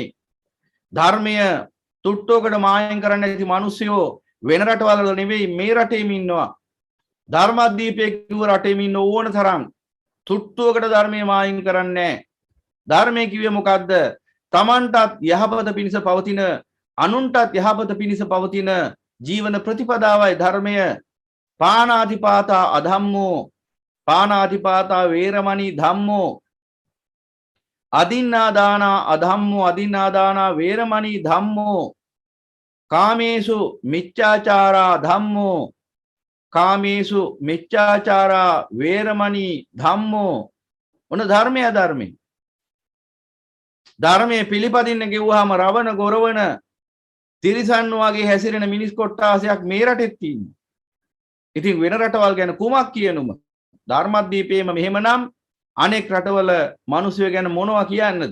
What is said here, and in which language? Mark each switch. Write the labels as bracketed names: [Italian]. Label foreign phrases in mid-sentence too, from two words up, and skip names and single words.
[Sinhala] ධර්මය තුට්ටුවකට මායම් කරන්න නැති මිනිස්සු වෙන රටවල නෙවෙයි මේ රටේම ඉන්නවා. ධර්මදීපේ කිව්ව රටේම ඉන්න ඕන තරම් තුට්ටුවකට ධර්මයේ මායිම් කරන්නේ නැහැ. ධර්මයේ කිව්වේ මොකද්ද? තමන්ටත් යහපත පිණිස පවතින අනුන්ටත් යහපත පිණිස පවතින ජීවන ප්‍රතිපදාවයි ධර්මය. [Pali] පානාතිපාතා අධම්මෝ පානාතිපාතා වේරමණී ධම්මෝ අදින්නාදානා අධම්මෝ අදින්නාදානා වේරමණී ධම්මෝ කාමේසු මිච්ඡාචාරා ධම්මෝ කාමේසු මිච්ඡාචාරා වේරමණී ධම්මෝ. [Sinhala] ඔන්න ධර්මය ධර්මයි. ධර්මයේ පිළිපදින්න කිව්වහම රවණ ගොරවන තිරිසන් වගේ හැසිරෙන මිනිස් කොට්ටාසයක් මේ රටෙත් තියෙනවා. ඉතින් වෙන රටවල් ගැන කුමක් කියනුම? ධර්මදීපේම මෙහෙමනම් අනෙක් රටවල මිනිස්සු ගැන මොනවා කියන්නද?